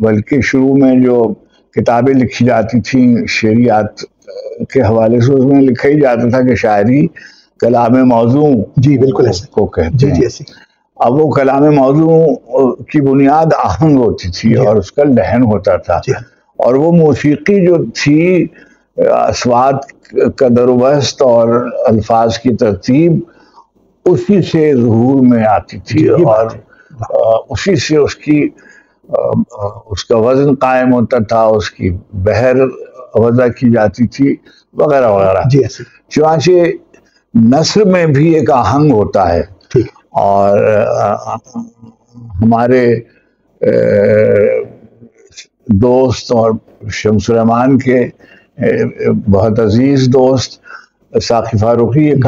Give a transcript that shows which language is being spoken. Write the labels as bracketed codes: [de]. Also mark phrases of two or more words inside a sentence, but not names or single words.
[ur] بلکہ شروع میں جو کتابیں لکھی جاتی تھیں شعریات کے حوالے سے، اس میں لکھا ہی جاتا تھا کہ شاعری کلام موضوع جی بالکل ایسے کو کہتے جی ہیں۔ جی ایسے اب وہ کلام موضوع کی بنیاد آہنگ ہوتی تھی اور اس کا لحن ہوتا تھا، اور وہ موسیقی جو تھی اصوات کا در و بست اور الفاظ کی ترتیب اسی سے ظہور میں آتی تھی، اور اسی سے اس کا وزن قائم ہوتا تھا، اس کی بحر وضع کی جاتی تھی وغیرہ وغیرہ۔ چنانچہ نثر میں بھی ایک آہنگ ہوتا ہے، اور ہمارے دوست اور شمس الرحمان کے بہت عزیز دوست ساقی فاروقی یہ